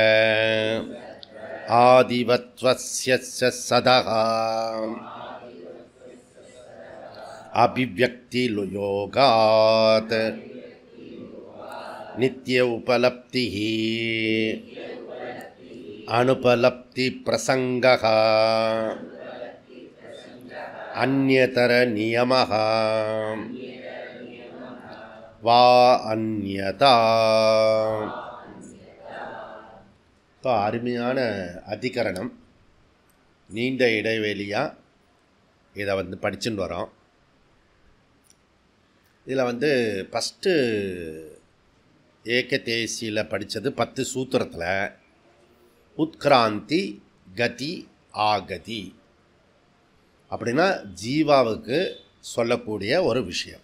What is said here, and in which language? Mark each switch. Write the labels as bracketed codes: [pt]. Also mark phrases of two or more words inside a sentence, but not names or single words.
[sa] आदिवत्वस्य सदः अभिव्यक्तियोगात् नित्य उपलब्धिः अनुपलब्धि प्रसंगः अन्यतर नियमः वा अन्यथा. [ta] இப்போ அருமையான அதிகரணம், நீண்ட இடைவெளியாக இதை படிச்சுட்டு வரோம். இதில் ஃபஸ்ட்டு ஏகதேசியில் படித்தது 10 சூத்திரத்தில் உத்கிராந்தி கதி ஆகதி அப்படின்னா ஜீவாவுக்கு சொல்லக்கூடிய ஒரு விஷயம்.